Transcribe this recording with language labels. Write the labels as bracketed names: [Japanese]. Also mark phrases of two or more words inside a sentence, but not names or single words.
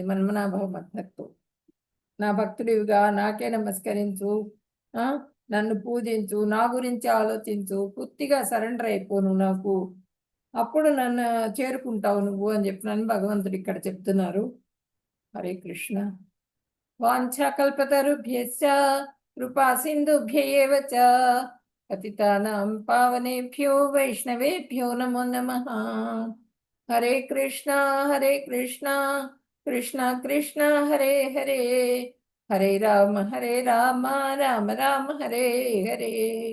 [Sanskrit] మన్మనాభవ మద్భక్తు, [Telugu] నా భక్తుడివిగా నాకే నమస్కరించు, నన్ను పూజించు, నా గురించి ఆలోచించు, పూర్తిగా సరెండర్ అయిపోను నాకు, అప్పుడు నన్ను చేరుకుంటావు నువ్వు అని చెప్పినని భగవంతుడు ఇక్కడ చెప్తున్నారు. [Sanskrit] హరే కృష్ణ. వాంఛాకల్పతరుభ్యశ్చ కృపా సింధుభ్య ఏవ చ పతితానాం పావనేభ్యో వైష్ణవేభ్యో నమో నమః. హరే కృష్ణ కృష్ణ కృష్ణ హరే హరే, హరే రామ రామ రామ హరే హరే.